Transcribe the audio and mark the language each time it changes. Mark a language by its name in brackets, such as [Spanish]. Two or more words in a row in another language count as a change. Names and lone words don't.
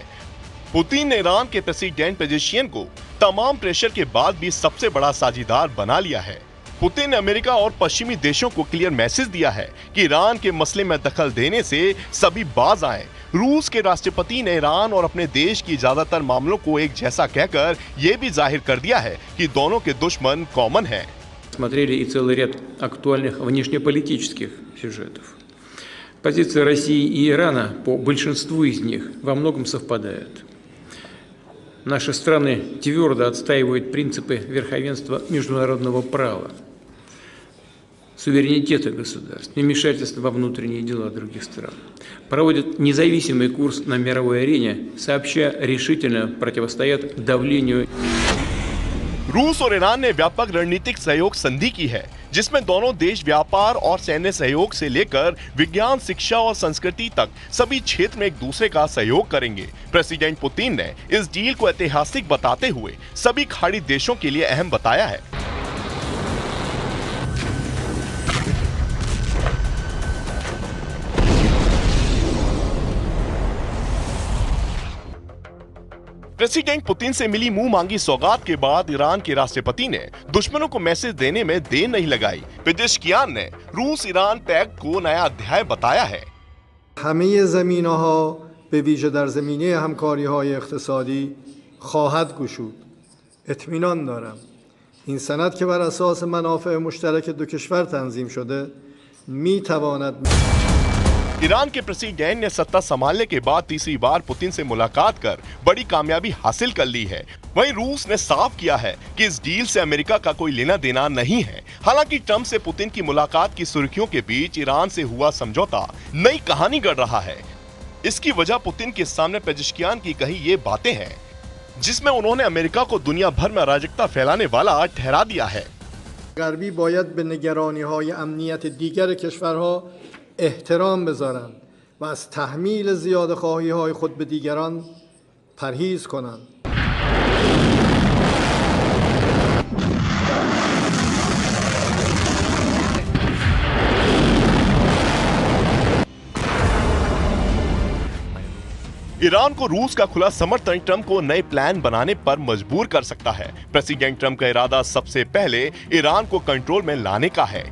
[Hindi] पुतिन ने ईरान के प्रेसिडेंट पेजेशियन को तमाम प्रेशर के बाद भी सबसे बड़ा साझीदार बना लिया है। पुतिन ने अमेरिका और पश्चिमी देशों को [English] clear message [Hindi] दिया है कि ईरान के मसले में दखल देने से सभी बाज आए। रूस के राष्ट्रपति ने ईरान और अपने देश की ज्यादातर मामलों को एक जैसा कहकर यह भी जाहिर कर दिया है कि दोनों के दुश्मन कॉमन हैं। [Russian] Смотрели и целый ряд актуальных внешнеполитических сюжетов. Позиции России и Ирана по большинству из них во многом совпадают. Наши страны твердо отстаивают принципы верховенства международного права, суверенитета государств, невмешательства во внутренние дела других стран. Проводят независимый курс на мировой арене, сообща решительно противостоят давлению. [Hindi] रूस और ईरान ने व्यापक रणनीतिक सहयोग संधि की है, जिसमें दोनों देश व्यापार और सैन्य सहयोग से लेकर विज्ञान, शिक्षा और संस्कृति तक सभी क्षेत्र में एक दूसरे का सहयोग करेंगे। प्रेसिडेंट पुतिन ने इस डील को ऐतिहासिक बताते हुए सभी खाड़ी देशों के लिए अहम बताया है। प्रेसिडेंट पुतिन से मिली मुंह मांगी सौगात के बाद ईरान के राष्ट्रपति ने दुश्मनों को मैसेज देने में देर नहीं लगाई। पेजेश्कियान ने रूस ईरान पैक्ट को नया अध्याय बताया है। [Persian] همه زمینه‌ها به ویژه در زمینه همکاری‌های اقتصادی خواهد گشود. اطمینان دارم این سند که بر اساس منافع مشترک دو کشور تنظیم شده می‌تواند [Hindi] ईरान के प्रेसिडेंट ने सत्ता संभालने के बाद तीसरी बार पुतिन से मुलाकात कर बड़ी कामयाबी हासिल कर ली है। वहीं रूस ने साफ किया है कि इस डील से अमेरिका का कोई लेना देना नहीं है। हालांकि ट्रंप से पुतिन की मुलाकात की सुर्खियों के बीच ईरान से हुआ समझौता नई कहानी गढ़ रहा है। इसकी वजह पुतिन के सामने पेजेश्कियान की कही ये बातें हैं, जिसमें उन्होंने अमेरिका को दुनिया भर में अराजकता फैलाने वाला ठहरा दिया है। [Persian] غربی باید به نگرانی‌های امنیت دیگر کشورها احترام بذارند و از تحمیل زیادخواهی‌های خود به دیگران پرهیز کنند. [Hindi] ईरान को रूस का खुला समर्थन ट्रंप को नए प्लान बनाने पर मजबूर कर सकता है। प्रेसिडेंट ट्रंप का इरादा सबसे पहले ईरान को कंट्रोल में लाने का है।